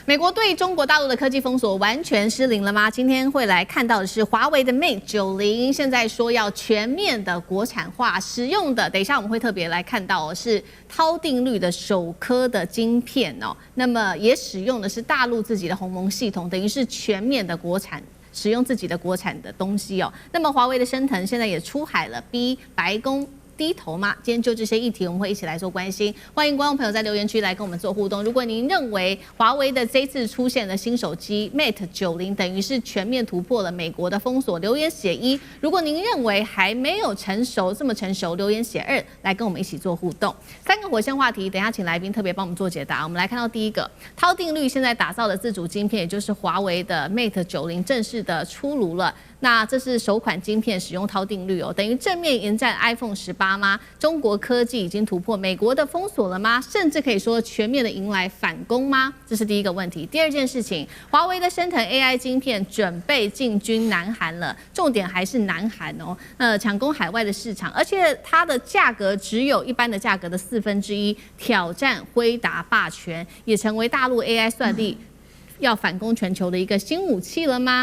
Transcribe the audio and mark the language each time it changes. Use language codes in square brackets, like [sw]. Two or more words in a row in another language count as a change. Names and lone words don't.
[zh] 美國對中國大陸的科技封鎖完全失靈了嗎？今天會來看到的是華為的 Mate 90，現在說要全面的國產化，使用的，等一下我們會特別來看到是韜定律的首顆的晶片哦，那麼也使用的是大陸自己的鴻蒙系統，等於是全面的國產。使用自己的國產的東西哦，那麼華為的昇騰現在也出海了，逼白宮低頭嗎？今天就這些議題，我們會一起來做關心。歡迎觀眾朋友在留言區來跟我們做互動。如果您認為華為的這次出現的新手機 Mate 90等於是全面突破了美國的封鎖，留言寫1；如果您認為還沒有成熟，這麼成熟，留言寫2，來跟我們一起做互動。3個火線話題，等一下請來賓特別幫我們做解答。我們來看到第一個，韜定律現在打造的自主晶片，也就是華為的 Mate 90正式的出爐了。那這是首款晶片使用韜定律哦，等於正面迎戰 iPhone 18嗎？中國科技已經突破美國的封鎖了嗎？甚至可以說全面的迎來反攻嗎？這是第一個問題。第二件事情，華為的昇騰 AI 晶片準備進軍南韓了，重點還是南韓哦，搶攻海外的市場，而且它的價格只有一般的價格的1/4，挑戰輝達霸權，也成為大陸 AI 算力要反攻全球的一個新武器了嗎？